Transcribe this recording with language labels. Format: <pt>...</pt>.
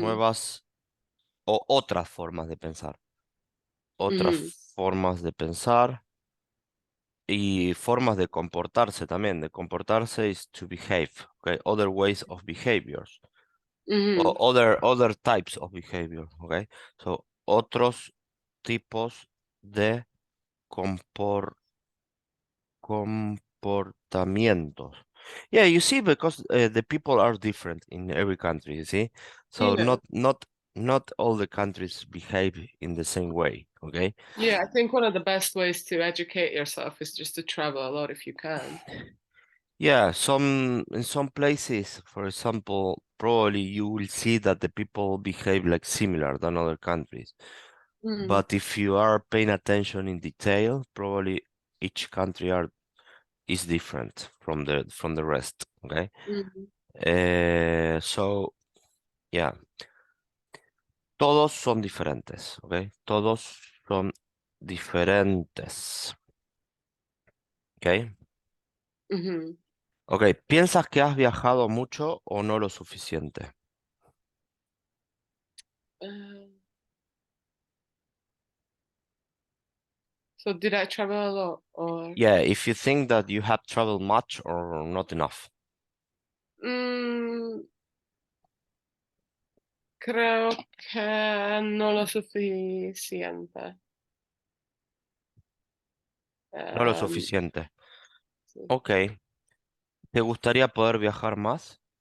<es>nuevas o otras formas de pensar, otras Mm-hmm. formas de pensar y formas de comportarse también. De comportarse</es> <en>is to behave, okay? Other ways of behaviors, o Mm-hmm. other types of behavior, okay?</en> <es>So, otros tipos de compor comportamientos.</es> <en>Yeah, you see, because the people are different in every country, you see? So Yeah. not all the countries behave in the same way, okay? Yeah, I think one of the best ways to educate yourself is just to travel a lot if you can. Yeah, in some places, for example, probably you will see that the people behave like similar than other countries. Mm. But if you are paying attention in detail, probably each country is different from the rest, okay? Mm.</en> <es>So yeah, todos son diferentes, ¿ok? Todos son diferentes, ¿ok? Mm-hmm. Ok, ¿piensas que has viajado mucho o no lo suficiente?</es> <en>Uh, so did I travel a lot or? Yeah, if you think that you have traveled much or not enough.</en> <es>Mm, creo que no lo suficiente. No lo suficiente. sí, Ok, ¿te gustaría poder viajar más?</es>